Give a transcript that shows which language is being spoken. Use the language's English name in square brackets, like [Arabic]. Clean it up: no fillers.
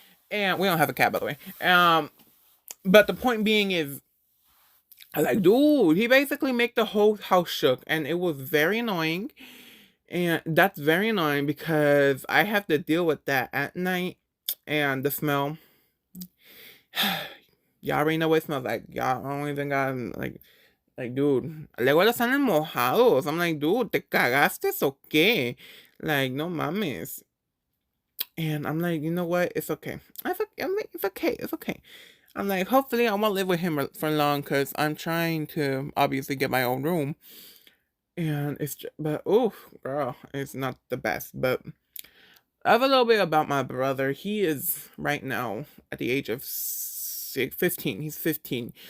[English] And we don't have a cat, by the way. But the point being is, I like, dude, he basically made the whole house shook, and it was very annoying. And that's very annoying because I have to deal with that at night, and the smell. Y'all already know what it smells like. Y'all don't even got, like, dude, [Spanish] luego los salen mojados. [English] I'm like, dude, [Spanish] ¿te cagaste o qué? [English] Like, [Spanish] no mames. [English] And I'm like, you know what? It's okay. I'm like, it's okay. It's okay. I'm like, hopefully I won't live with him for long because I'm trying to obviously get my own room. And it's just, but, oh, girl, it's not the best. But I have a little bit about my brother. He is right now at the age of 15. He's 15.